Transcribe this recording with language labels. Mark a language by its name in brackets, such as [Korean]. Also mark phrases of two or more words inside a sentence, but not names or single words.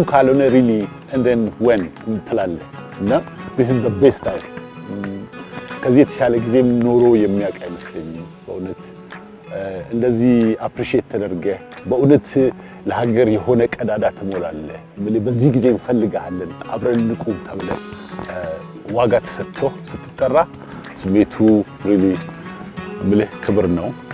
[Amharic] ካልሆነ [English] really and then when [Amharic] እንትላለህ እና [English] this is the best time። [Amharic] ከዚህ የተሻለ ጊዜም ኖሮ የሚያውቅ አይመስለኝም በእውነት እንደዚህ አፕሪሺየት ተደርገህ በእውነት ለሀገር የሆነ ቀዳዳ ትሞላለህ። በዚህ ጊዜ እንፈልጋለን አብረን ንቁም ተብለህ ዋጋ ተሰጥቶ ስትጠራ ስሜቱ really ክብር ነው።